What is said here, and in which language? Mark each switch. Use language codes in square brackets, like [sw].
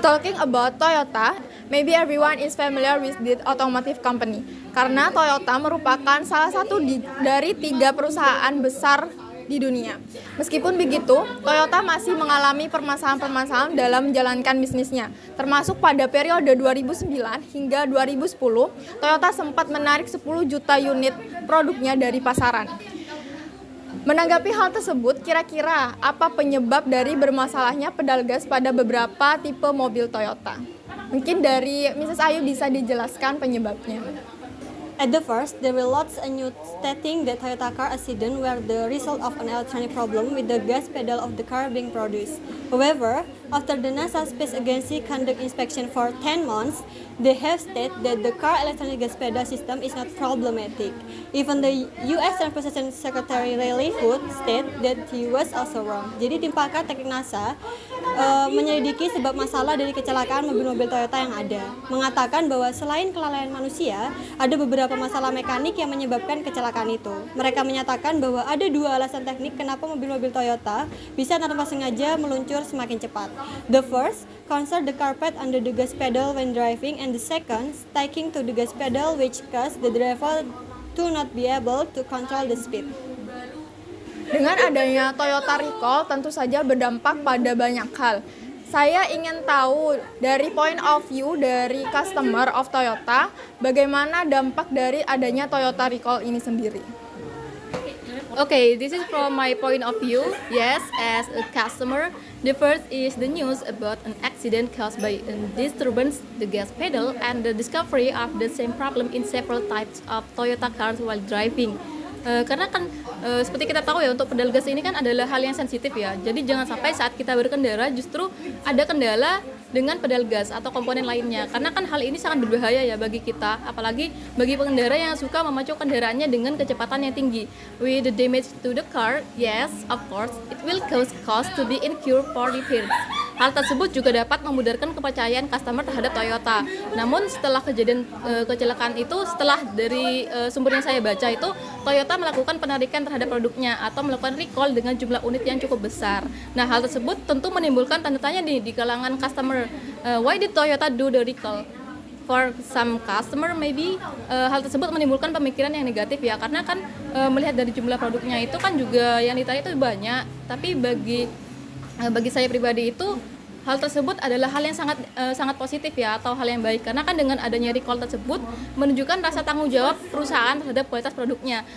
[en] Talking about Toyota, maybe everyone is familiar with this automotive company. [id] Karena Toyota merupakan salah satu dari 3 perusahaan besar di dunia. Meskipun begitu, Toyota masih mengalami permasalahan-permasalahan dalam menjalankan bisnisnya. Termasuk pada periode 2009 hingga 2010, Toyota sempat menarik 10 juta unit produknya dari pasaran. Menanggapi hal tersebut, kira-kira apa penyebab dari bermasalahnya pedal gas pada beberapa tipe mobil Toyota? Mungkin dari Mrs. Ayu bisa dijelaskan penyebabnya. [en] At the first, there were lots of news stating that Toyota car accident were the result of an electronic problem with the gas pedal of the car being produced. However, after the NASA Space Agency conduct inspection for 10 months, they have stated that the car electronic gas pedal system is not problematic. Even the U.S. Transportation Secretary Riley Hood stated that he was also wrong. [id] Jadi tim pakar teknik NASA menyelidiki sebab masalah dari kecelakaan mobil-mobil Toyota yang ada, mengatakan bahwa selain kelalaian manusia, ada beberapa masalah mekanik yang menyebabkan kecelakaan itu. Mereka menyatakan bahwa ada 2 alasan teknik kenapa mobil-mobil Toyota bisa tanpa sengaja meluncur semakin cepat. [en] The first, concern the carpet under the gas pedal when driving, and the second, sticking to the gas pedal which cause the driver to not be able to control the speed. [id] Dengan adanya Toyota Recall tentu saja berdampak pada banyak hal. Saya ingin tahu dari [en] point of view [id] dari [en] customer of Toyota, [id] bagaimana dampak dari adanya Toyota Recall ini sendiri. [en] Okay, this is from my point of view. Yes, as a customer, the first is the news about an accident caused by a disturbance the gas pedal and the discovery of the same problem in several types of Toyota cars while driving. [id] Karena kan seperti kita tahu ya, untuk pedal gas ini kan adalah hal yang sensitif ya. Jadi jangan sampai saat kita berkendara justru ada kendala dengan pedal gas atau komponen lainnya. Karena kan hal ini sangat berbahaya ya bagi kita, apalagi bagi pengendara yang suka memacu kendaraannya dengan kecepatan yang tinggi. [en] With the damage to the car, yes, of course, it will cause cost to be incurred for repairs. [id] Hal tersebut juga dapat memudarkan kepercayaan customer terhadap Toyota. Namun setelah kejadian kecelakaan itu, setelah dari sumber yang saya baca itu, Toyota melakukan penarikan terhadap produknya atau melakukan recall dengan jumlah unit yang cukup besar. Nah, hal tersebut tentu menimbulkan tanda tanya di kalangan customer. [en] Why did Toyota do the recall? For some customer maybe [id] hal tersebut menimbulkan pemikiran yang negatif ya, karena kan melihat dari jumlah produknya itu kan juga yang ditarik itu banyak. Tapi bagi saya pribadi itu hal tersebut adalah hal yang sangat positif ya, atau hal yang baik, karena kan dengan adanya recall tersebut menunjukkan rasa tanggung jawab perusahaan terhadap kualitas produknya.